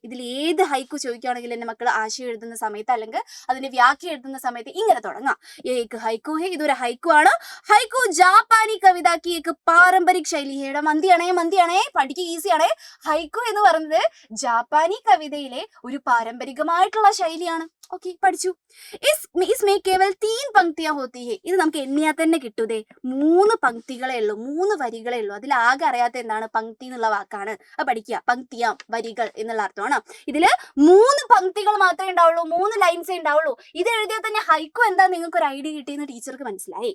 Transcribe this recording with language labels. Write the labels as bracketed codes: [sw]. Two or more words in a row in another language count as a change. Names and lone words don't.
[ml] ഇതിൽ ഏത് ഹൈക്കു ചോദിക്കുകയാണെങ്കിലും എന്റെ മക്കൾ ആശയം എഴുതുന്ന സമയത്ത് അല്ലെങ്കിൽ അതിന്റെ വ്യാഖ്യ എഴുതുന്ന സമയത്ത് ഇങ്ങനെ തുടങ്ങാം. [hi] एक हाइकु है, [ml] ഇതൊരു ഹൈക്കു ആണ്. [hi] हाइकु जापानी कविता की एक पारंपरिक शैली है. [ml] മന്തിയാണേ പഠിക്കുക, ഈസിയാണേ. ഹൈക്കു എന്ന് പറയുന്നത് ജാപ്പാനി കവിതയിലെ ഒരു പാരമ്പരികമായിട്ടുള്ള ശൈലിയാണ്. ഓക്കെ, പഠിച്ചു. [hi] इसमें केवल 3 पंक्तियां होती है. [ml] ഇത് നമുക്ക് എണ്ണിയാൽ തന്നെ കിട്ടൂതേ. 3 പങ്ക്തികളേ ഉള്ളൂ, 3 വരികളേ ഉള്ളൂ. അതിൽ ആകെ അറിയാത്ത എന്താണ്? പങ്ക്തി എന്നുള്ള വാക്കാണ്. അത് പഠിക്കുക. പങ്ക്തിയാം, വരികൾ എന്നുള്ള അർത്ഥമാണ്. ഇതില് 3 പങ്ക്തികൾ മാത്രമേ ഉണ്ടാവുള്ളൂ, 3 ലൈൻസേ ഉണ്ടാവുള്ളൂ. ഇത് എഴുതിയാൽ തന്നെ ഹൈക്കു എന്താ നിങ്ങൾക്ക് ഒരു ഐഡിയ കിട്ടിയെന്ന് ടീച്ചർക്ക് മനസ്സിലായി.